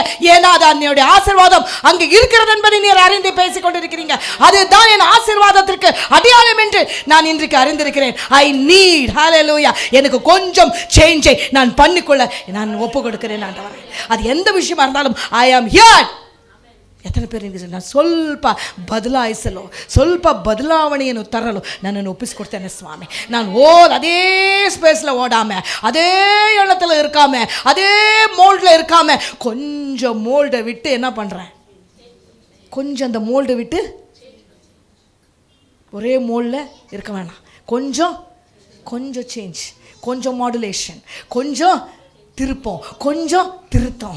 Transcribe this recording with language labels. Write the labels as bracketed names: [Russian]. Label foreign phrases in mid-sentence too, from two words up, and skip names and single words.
[Tamil] ஏன்னா அது என்னுடைய ஆசீர்வாதம் அங்கே இருக்கிறது என்பதை நீர் அறிந்து பேசி கொண்டிருக்கிறீங்க. அதுதான் என் ஆசீர்வாதத்திற்கு அடையாளம் என்று நான் இன்றைக்கு அறிந்திருக்கிறேன். [English] I need, [Tamil] ஹல்லேலூயா, எனக்கு கொஞ்சம் சேஞ்சை நான் பண்ணிக்கொள்ள நான் ஒப்பு கொடுக்கிறேன் ஆண்டவரே. அது எந்த விஷயமா இருந்தாலும் [English] I am here. [Tamil] எத்தனை பேருக்கு [Kannada] ನಾನು ಸ್ವಲ್ಪ ಬದಲಾಯಿಸಲು, ಸ್ವಲ್ಪ ಬದಲಾವಣೆಯನ್ನು ತರಲು ನನ್ನನ್ನು ಒಪ್ಪಿಸಿಕೊಡ್ತೇನೆ ಸ್ವಾಮಿ. [Tamil] ನಾನು அதே ஸ்பேஸில் ஓடாமல், அதே எண்ணத்தில் இருக்காமல், அதே மோல்டில் இருக்காமல், கொஞ்சம் மோல்டை விட்டு என்ன பண்ணுறேன், கொஞ்சம் அந்த மோல்டை விட்டு ஒரே மோல்டில் இருக்க வேணாம். கொஞ்சம் சேஞ்ச், கொஞ்சம் மாடுலேஷன், கொஞ்சம் திருப்பம், கொஞ்சம் திருத்தம்.